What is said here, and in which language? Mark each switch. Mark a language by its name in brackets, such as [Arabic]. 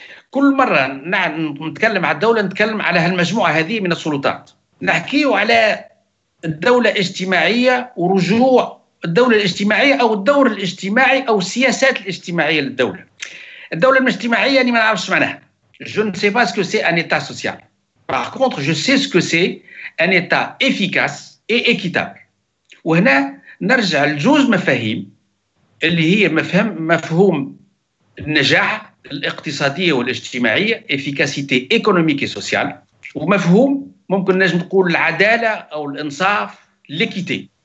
[Arabic] كل مرة نتكلم على الدولة نتكلم على هالمجموعة هذه من السلطات. نحكيه على الدولة الاجتماعية ورجوع الدولة الاجتماعية أو الدور الاجتماعي أو السياسات الاجتماعية للدولة. الدولة الاجتماعية أنا ما نعرفش معناها. [French] Je ne sais pas ce que c'est un État social. Par contre, je sais ce que c'est un État efficace et équitable. [Arabic] وهنا نرجع لجوز مفاهيم اللي هي مفهوم النجاح الاقتصادية والاجتماعية [French] efficacité économique et sociale، [Arabic] ومفهوم ممكن نجم نقول العدالة أو الإنصاف l'équité.